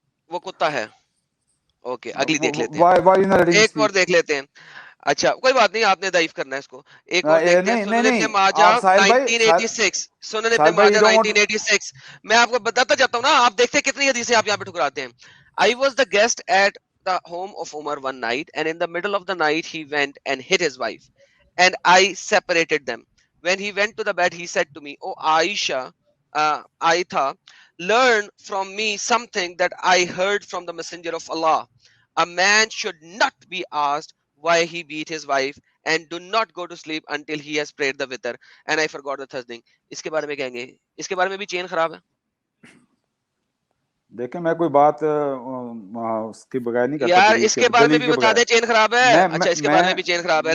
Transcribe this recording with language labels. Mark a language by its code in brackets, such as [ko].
[ur] وہ کتا ہے. اوکے, اگلی دیکھ لیتے ہیں, ایک اور دیکھ لیتے ہیں. اچھا کوئی بات نہیں, آپ نے ضعیف کرنا ہے اس کو. ایک اور دیکھتے ہیں سنن ابن ماجہ 1986. سنن ابن ماجہ 1986. میں آپ کو بتاتا جاتا ہوں نا, آپ دیکھتے ہیں کتنی حدیثیں آپ یہاں پہ ٹھکراتے ہیں. [en] I was the guest at the home of Umar one night, and in the middle of the night he went and hit his wife, and I separated them. When he went to the bed, he said to me, "Oh Aisha, Aitha, learn from me something that I heard from the messenger of Allah. A man should not be asked why he beat his wife, and do not go to sleep until he has prayed the witr, and I forgot the third thing." [ur] اس کے بارے میں کہیں گے, اس کے بارے میں بھی چین خراب ہے. دیکھیں میں کوئی بات اس کے بغیر نہیں کرتا یار, اس کے بارے میں بھی بتا دیں چین خراب ہے. اچھا اس کے بارے میں بھی چین خراب ہے.